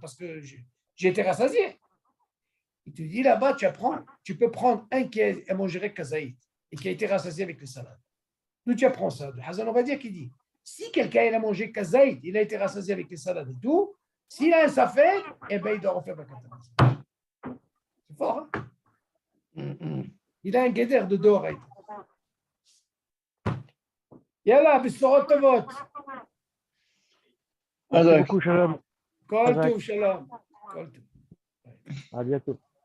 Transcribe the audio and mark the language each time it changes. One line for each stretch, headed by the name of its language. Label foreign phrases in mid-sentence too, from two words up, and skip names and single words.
French: Parce que j'ai été rassasié. Il te dit là-bas, tu peux prendre un qui a mangé kazaïd et qui a été rassasié avec les salades. D'où tu apprends ça? De Hazan Ovadia qui dit, si quelqu'un a mangé kazaïd, il a été rassasié avec les salades et tout, s'il a un safek, eh bien il doit refaire
Hebrew: ברכת המזון.
French: C'est fort, hein? Il a un guédère de d'oreilles.
Hebrew: יאללה, בשורות טובות.
French: Merci beaucoup, Shalom.
Hebrew: כל טוב, שלום. כל טוב.
French: À bientôt.